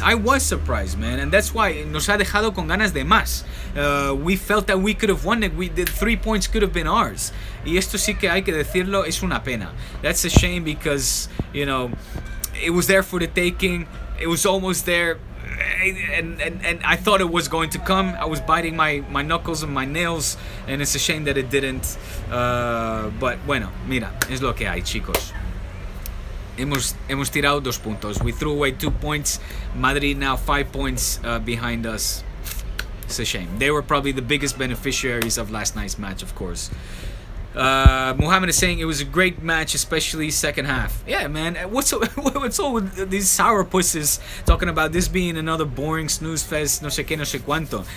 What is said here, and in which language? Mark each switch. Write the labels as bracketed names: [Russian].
[English] I was surprised, man, and that's why nos ha dejado con ganas de más. We felt that we could have won it. The 3 points could have been ours. [Spanish] Y esto sí que hay que decirlo, es una pena. [English] That's a shame, because, it was there for the taking. It was almost there. And I thought it was going to come. I was biting my knuckles and my nails, and it's a shame that it didn't. [Spanish] But bueno, mira, es lo que hay, chicos. Hemos tirado 2 puntos. [English] We threw away 2 points. Madrid now 5 points behind us. It's a shame. They were probably the biggest beneficiaries of last night's match, of course. Muhammad is saying it was a great match, especially second half. Yeah, man. What's all with these sourpusses talking about this being another boring snooze fest, [Spanish] no sé qué, no sé cuánto?